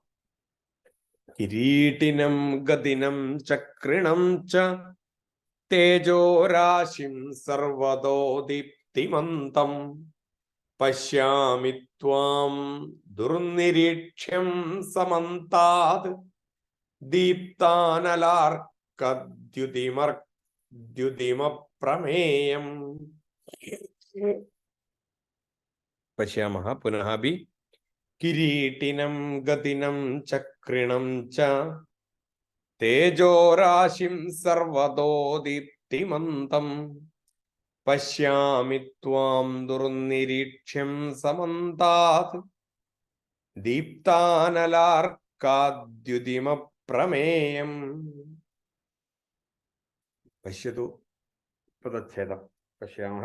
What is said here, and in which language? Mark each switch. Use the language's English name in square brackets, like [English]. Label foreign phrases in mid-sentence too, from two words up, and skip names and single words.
[Sanskrit] കിരീടിനം ഗദിനം ചക്രിണം ച തേജോരാശിം സർവതോ ദീപ്തിമന്തം പശ്യാമി ത്വാം ദുർനിരീക്ഷ്യം സമന്താത് ദീപ്താനലാർക്കദ്യുതിമപ്രമേയം. പശ്യാമः പുനഃ അപി. കിരീടിനം ഗദിനം ചക്രിണം ച തേജോരാശിം സർവതോ ദീപ്തിമന്തം पश्यामि त्वां दुर्निरीक्ष्यं समन्तात् दीप्तानलार्काद्युतिमप्रमेयम्। पश्यतु पदच्छेदं पश्यामः।